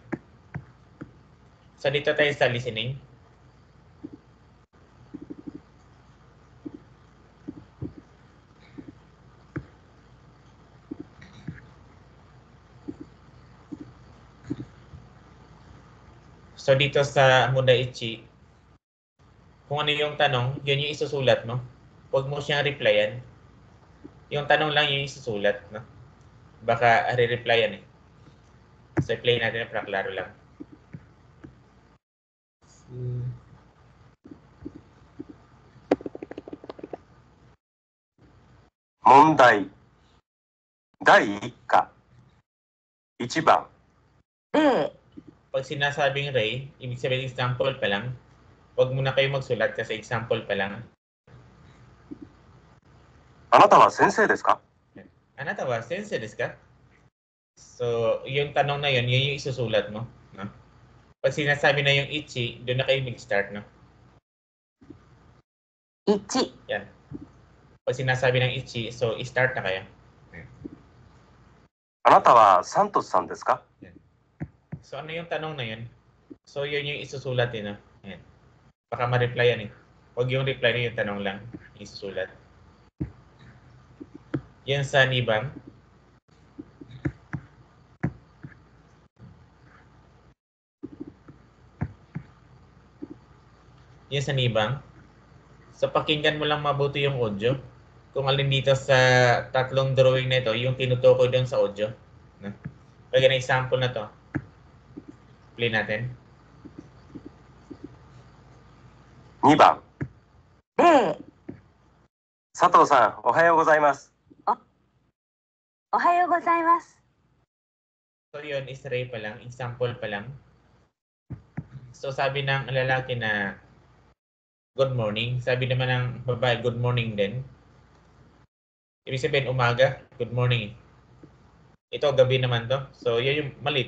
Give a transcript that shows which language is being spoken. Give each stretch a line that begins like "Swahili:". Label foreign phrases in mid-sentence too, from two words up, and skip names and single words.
Filipino: So, dito tayo sa listening. So, dito sa Mundaichi, kung ano yung tanong, yun yung isusulat mo. Huwag mo siyang replyan. Yung tanong lang yung isusulat, no? Baka re-replyan eh. So, i-play natin para klaro lang. Mondai.
Japanese: 第1課。1番。例
Filipino: Pag sinasabing Ray, ibig sabihin example pa lang. Huwag muna kayo magsulat kasi example pa lang.
Japanese: あなたは先生ですか? あなたは先生ですか?
Filipino: So, yung tanong na yun, yun yung isusulat mo. No? Pag sinasabi na yung ichi, doon na kayo mag-start. No? 1 Yan. Pag sinasabi ng ichi, so i-start na kayo.
Japanese: あなたはサントスさんですか?
Filipino: So, ano yung tanong na yun? So, yun yung isusulat din. No? Yan. Baka ma-reply yan eh. Huwag yung reply na yung tanong lang. Isusulat. Yan sa nibang. Yan sa nibang. So, pakinggan mo lang mabuti yung audio. Kung alin dito sa tatlong drawing na ito, yung tinutukoy doon sa audio. No? Pagyan ng example na to. Play natin.
Japanese: 2 番。例佐藤さん、おはようございます。おはようございます。
Filipino: So yun, is Ray pa lang, example pa lang. So sabi ng lalaki na
English: good morning.
Filipino: Sabi naman ng babae,
English: good morning
Filipino: din. Ibig sabihin umaga,
English: good morning.
Filipino: Ito, gabi naman to. So yun yung mali to.